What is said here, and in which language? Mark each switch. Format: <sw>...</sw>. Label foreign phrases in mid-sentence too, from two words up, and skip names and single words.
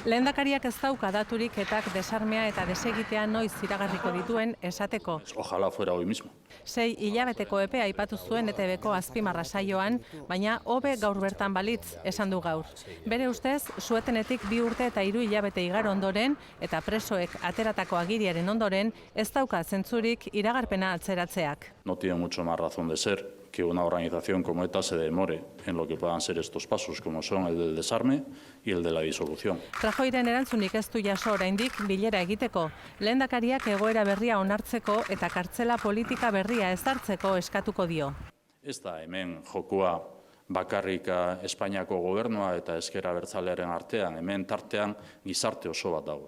<eu>Lehendakariak ez dauka daturik etak desarmea eta desegitea noiz iragarriko dituen esateko.</eu> <es>Ojalá fuera hoy mismo.</es> <eu>6 hilabeteko epea aipatu zuen ETBko azpimarra saioan, baina hobe gaur bertan balitz, esan du gaur. Bere ustez, suetenetik 2 urte eta 3 hilabete igaro ondoren, eta presoek ateratako agiriaren ondoren, ez dauka zentzurik iragarpena atzeratzeak.</eu> <es>No tiene mucho más razón de ser que una organización como ETA se demore en lo que puedan ser estos pasos, como son el del desarme y el de la disolución.</es> <eu>Rajoiren erantzunik ez du jaso oraindik bilera egiteko. Lehendakariak egoera berria onartzeko eta kartzela politika berria ezartzeko eskatuko dio. Ez da hemen jokua bakarrik Espainiako gobernua eta ezker abertzalearen artean, hemen tartean gizarte oso bat dago.</eu>